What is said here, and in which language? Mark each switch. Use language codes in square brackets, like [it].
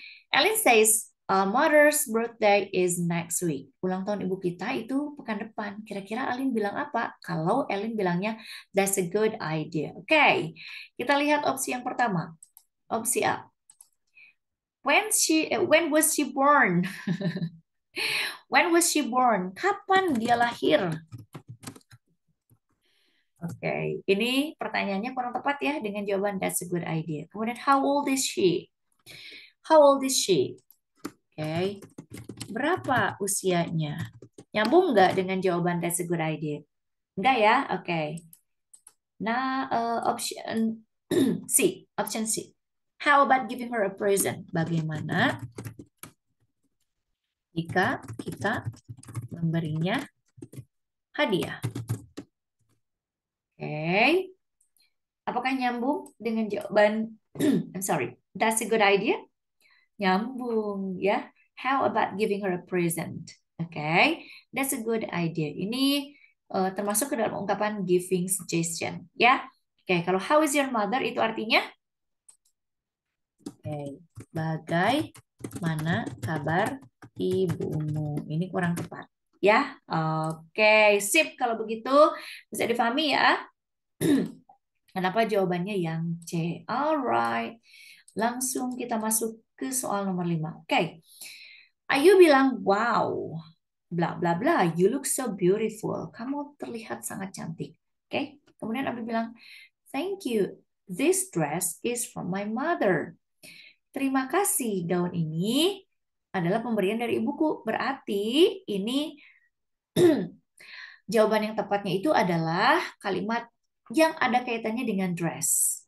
[en] Ellen says, Mother's birthday is next week. [id] Ulang tahun ibu kita itu pekan depan. Kira-kira Ellen bilang apa? Kalau Ellen bilangnya, [en] that's a good idea. [id] Oke, kita lihat opsi yang pertama. Opsi A. [en] When was she born? When was she born? [id] Kapan dia lahir? Oke, ini pertanyaannya kurang tepat ya dengan jawaban [en] that's a good idea. [id] Kemudian, [en] how old is she? How old is she? [id] Oke, berapa usianya? Nyambung nggak dengan jawaban [en] that's a good idea? [id] Enggak ya? Oke. [en] Nah, option C. Option C. How about giving her a present? [id] Bagaimana jika kita memberinya hadiah? Oke. Apakah nyambung dengan jawaban [en] I'm sorry. That's a good idea? [id] Nyambung ya. [en] How about giving her a present? [id] Oke. [en] That's a good idea. [id] Ini termasuk ke dalam ungkapan [en] giving suggestion [id] ya. Oke, kalau [en] how is your mother [id] itu artinya bagaimana kabar ibumu? Ini kurang tepat ya. Oke, sip kalau begitu bisa difahami ya. Kenapa jawabannya yang C? Alright. Langsung kita masuk ke soal nomor 5. Oke. Ayu bilang, [en] wow, bla bla bla, you look so beautiful. [id] Kamu terlihat sangat cantik. Oke. Kemudian Abi bilang, [en] thank you. This dress is from my mother. [id] Terima kasih. Gaun ini adalah pemberian dari ibuku. Berarti ini jawaban yang tepatnya itu adalah kalimat yang ada kaitannya dengan dress.